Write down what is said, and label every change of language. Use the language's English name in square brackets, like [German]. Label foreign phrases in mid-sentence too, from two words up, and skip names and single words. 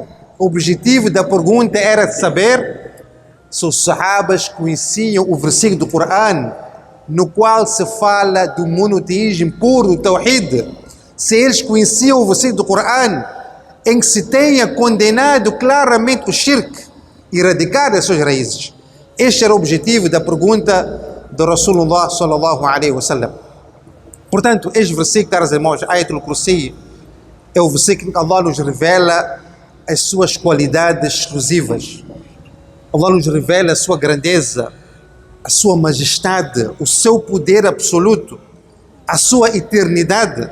[Portuguese] O objetivo da pergunta era de saber se os sahabas conheciam o versículo do Coran, no qual se fala do monoteísmo puro, do Tawhid. Se eles conheciam o versículo do Coran em que se tenha condenado claramente o shirk e erradicado as suas raízes. Este era o objetivo da pergunta do [Arabic] رسول الله صلى الله عليه وسلم. [Portuguese] Portanto, este versículo, caros irmãos, Ayatul Kursi, é o versículo que Allah nos revela as suas qualidades exclusivas. Allah nos revela a sua grandeza, a sua majestade, o seu poder absoluto, a sua eternidade.